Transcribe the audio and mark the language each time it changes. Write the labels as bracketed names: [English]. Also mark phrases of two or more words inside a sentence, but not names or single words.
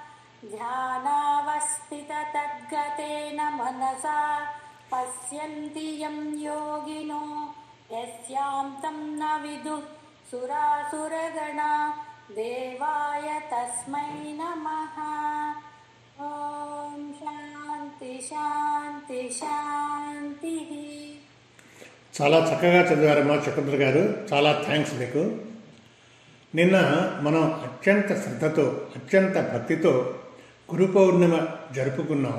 [Sanskrit] ध्यानावस्थिततद्गतेन मनसा पश्यन्ति यं योगिनो यस्यां तं न विदुः सुरासुरगणा देवाय तस्मै नमः। ॐ శాంతి శాంతి శాంతి. [Telugu] చాలా చక్కగా చదివారమ్మా శకుంతల గారు, చాలా థ్యాంక్స్ మీకు. నిన్న మనం అత్యంత శ్రద్ధతో అత్యంత భక్తితో గురు పౌర్ణిమ జరుపుకున్నాం.